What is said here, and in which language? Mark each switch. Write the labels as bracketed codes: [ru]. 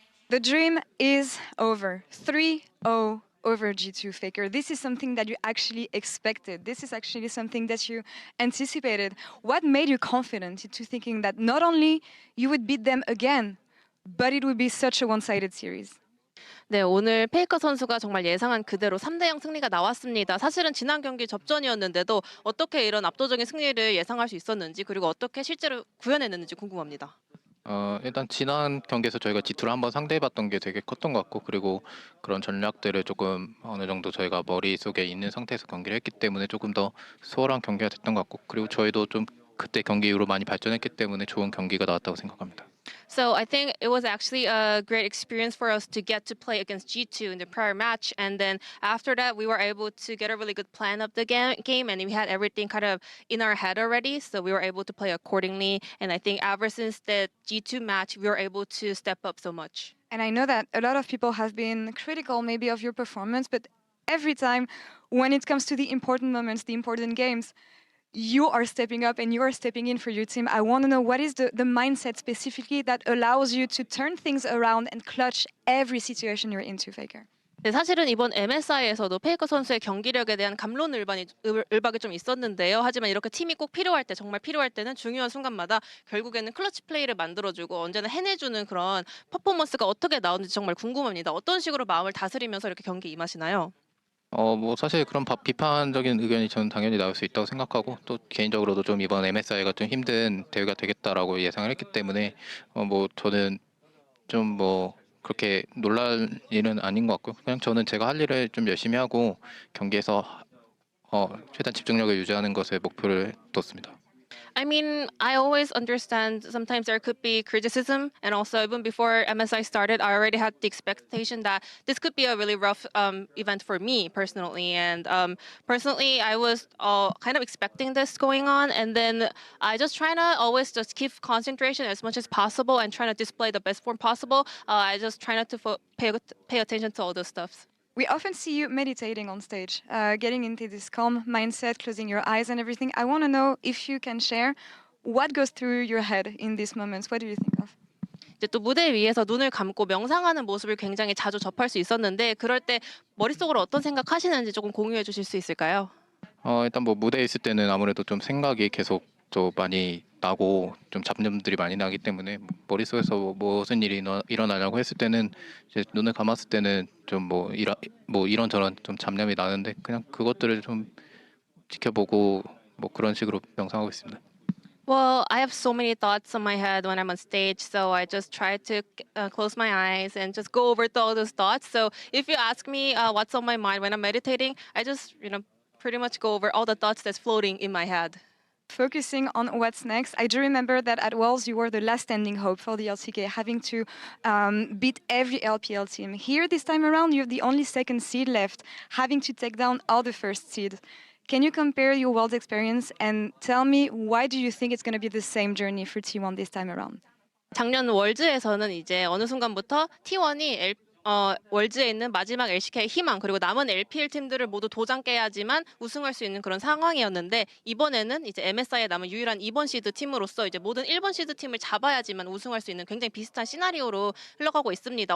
[en] The dream is over. 3-0 over G2, Faker. This is something that you actually expected. This is actually something that you anticipated. What made you confident into thinking that not only you would beat them again, but it would be such a one-sided series? [ko] 네, 오늘 페이커 선수가 정말 예상한 그대로 3대0 승리가 나왔습니다. 사실은 지난 경기 접전이었는데도 어떻게 이런 압도적인 승리를 예상할 수 있었는지, 그리고 어떻게 실제로 구현해냈는지 궁금합니다. 일단 지난 경기에서 저희가 G2를 한번 상대해봤던 게 되게 컸던 것 같고 그리고 그런 전략들을 조금 어느 정도 저희가 머릿속에 있는 상태에서 경기를 했기 때문에 조금 더 수월한 경기가 됐던 것 같고 그리고 저희도 좀 그때 경기 이후로 많이 발전했기 때문에 좋은 경기가 나왔다고 생각합니다. [en] So I think it was actually a great experience for us to get to play against G2 in the prior match. And then after that, we were able to get a really good plan of the game and we had everything kind of in our head already. So we were able to play accordingly. And I think ever since the G2 match, we were able to step up so much. And I know that a lot of people have been critical maybe of your performance, but every time when it comes to the important moments, the important games, you are stepping up and you are stepping in for your team. I want to know what is the mindset specifically that allows you to turn things around and clutch every situation you're into, Faker? [ko] 네, 사실은 이번 MSI에서도 페이커 선수의 경기력에 대한 을박이 좀 있었는데요. 하지만 이렇게 팀이 꼭 필요할 때, 정말 필요할 때는 중요한 순간마다 결국에는 클러치 플레이를 만들어주고 언제나 해내주는 그런 퍼포먼스가 어떻게 나오는지 정말 궁금합니다. 어떤 식으로 마음을 다스리면서 이렇게 경기 임하시나요? 뭐 사실 그런 비판적인 의견이 저는 당연히 나올 수 있다고 생각하고 또 개인적으로도 좀 이번 MSI가 좀 힘든 대회가 되겠다라고 예상을 했기 때문에 뭐 저는 좀 뭐 그렇게 놀랄 일은 아닌 것 같고요. 그냥 저는 제가 할 일을 좀 열심히 하고 경기에서 최대한 집중력을 유지하는 것에 목표를 뒀습니다. [en] I mean, I always understand sometimes there could be criticism, and also even before MSI started, I already had the expectation that this could be a really rough event for me personally. And personally, I was kind of expecting this going on, and then I just try to always just keep concentration as much as possible and trying to display the best form possible. I just try not to pay attention to all those stuff. We often see you meditating on stage, getting into this calm mindset, closing your eyes and everything. I want to know if you can share what goes through your head in these moments. What do you think of? [ko] 이제 또 무대 위에서 눈을 감고 명상하는 모습을 굉장히 자주 접할 수 있었는데 그럴 때 머릿속으로 어떤 생각하시는지 조금 공유해 주실 수 있을까요? 일단 뭐 무대에 있을 때는 아무래도 좀 생각이 계속 또 많이 나고 좀 잡념들이 많이 나기 때문에 머릿속에서 무슨 일이 일어나냐고 했을 때는 이제 눈을 감았을 때는 좀 뭐 이런저런 좀 잡념이 나는데 그냥 그것들을 좀 지켜보고 뭐 그런 식으로 명상하고 있습니다. [en] Well, I have so many thoughts in my head when I'm on stage, so I just try to close my eyes and just go over all those thoughts. So if you ask me what's on my mind when I'm meditating, I just pretty much go over all the thoughts that's floating in my head. Focusing on what's next, I do remember that at Worlds you were the last standing hope for the LCK, having to beat every LPL team. Here this time around, you're the only second seed left, having to take down all the first seed. Can you compare your Worlds experience and tell me why do you think it's going to be the same journey for T1 this time around? [ko] 작년 월즈에서는 이제 어느 순간부터 T1이 월즈에 있는 마지막 LCK의 희망 그리고 남은 LPL 팀들을 모두 도장 깨야지만 우승할 수 있는 그런 상황이었는데 이번에는 이제 MSI에 남은 유일한 2번 시드 팀으로서 이제 모든 1번 시드 팀을 잡아야지만 우승할 수 있는 굉장히 비슷한 시나리오로 흘러가고 있습니다.